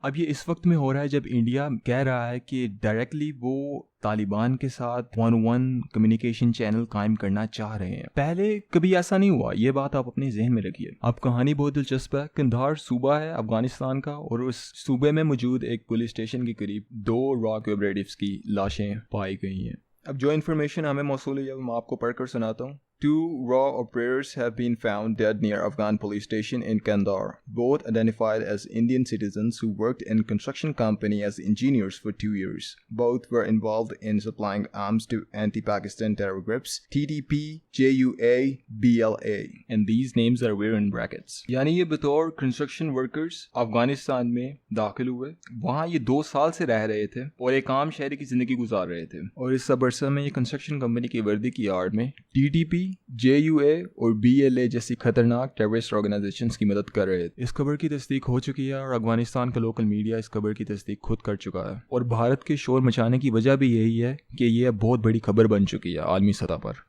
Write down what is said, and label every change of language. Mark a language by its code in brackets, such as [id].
[hi] अब ये इस वक्त में हो रहा है जब इंडिया कह रहा है कि डायरेक्टली वो तालिबान के साथ 1-on-1 कम्युनिकेशन चैनल कायम करना चाह रहे हैं। पहले कभी ऐसा नहीं हुआ, ये बात आप अपने जहन में रखिए। अब कहानी बहुत दिलचस्प है। कंधार सूबा है अफगानिस्तान का और उस सूबे में मौजूद एक पुलिस स्टेशन के करीब 2 रॉ के ऑपरेटिव्स की लाशें पाई गई हैं। अब जो इन्फॉर्मेशन हमें मौसूल है वो मैं आपको पढ़कर सुनाता हूँ। [en] 2 raw operators have been found dead near Afghan police station in Kandahar, both identified as Indian citizens who worked in construction company as engineers for 2 years. Both were involved in supplying arms to anti-Pakistan terror groups TTP, JUA, BLA, and these names are where in brackets. [hi] यानी ये बतौर construction workers Afghanistan में दाखिल हुए, वहाँ ये 2 साल से रह रहे थे और एक आम शहरी की जिंदगी गुजार रहे थे और इस सब अरसे में ये कंस्ट्रक्शन कंपनी की वर्दी की आड़ में TTP, JUA और BLA जैसी खतरनाक टेररिस्ट ऑर्गेनाइजेशंस की मदद कर रहे थे। इस खबर की तस्दीक हो चुकी है और अफगानिस्तान का लोकल मीडिया इस खबर की तस्दीक खुद कर चुका है और भारत के शोर मचाने की वजह भी यही है कि यह बहुत बड़ी खबर बन चुकी है आलमी सतह पर।